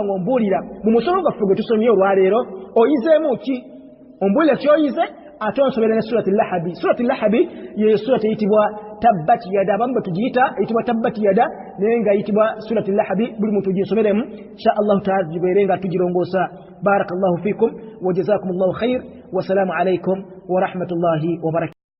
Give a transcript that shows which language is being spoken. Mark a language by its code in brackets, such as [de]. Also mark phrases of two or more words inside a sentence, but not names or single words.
[lg] ng'ombuulira mu musomo gwaffe gwe tusomye olwaleero oyizeemu ki ombuulira kyoyize ate onsomera ne [ar] سورة اللهب [lg] ye surati eyitibwa [ar] تبت يدا [lg] abamu batugiyita eyitibwa [ar] تبت يدا [lg] naye nga eyitibwa [ar] سورة اللهب [lg] buli muntu gisomeremu [ar] إن شاء الله تعالى [lg] gibeerenga tugirongoosa [ar] بارك الله فيكم وجزاكم الله خير والسلام عليكم ورحمة الله وبركاته